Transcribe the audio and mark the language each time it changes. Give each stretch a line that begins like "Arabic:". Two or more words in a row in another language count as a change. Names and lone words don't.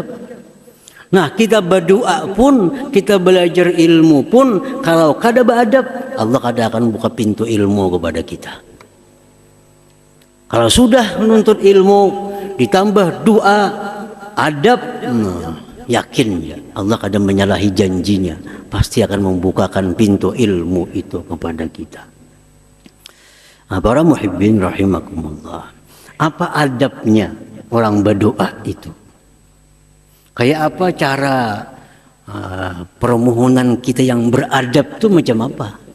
Banjar: Nah, kita berdoa pun, kita belajar ilmu pun, kalau kada beadab, Allah kada akan buka pintu ilmu kepada kita.
Indonesian: Kalau sudah menuntut ilmu, ditambah doa, adab, yakin ya, Allah kada menyalahi janjinya, pasti akan membukakan pintu ilmu itu kepada kita. Nah, para
Arabic: muhibbin rahimakumullah,
Indonesian: apa adabnya orang berdoa itu?
Banjar: Kayak apa cara permohonan kita yang beradab itu macam apa?